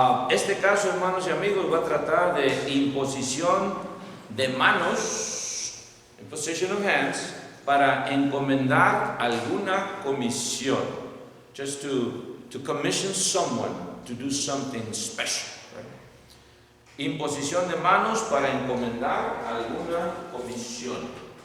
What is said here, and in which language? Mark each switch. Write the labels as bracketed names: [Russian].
[Spanish] Este caso, hermanos y amigos, va a tratar de imposición de manos, [English] imposition of hands, [Spanish] para encomendar alguna comisión. [English] Just to commission someone to do something special. Right? [Spanish] Imposición de manos para encomendar alguna comisión.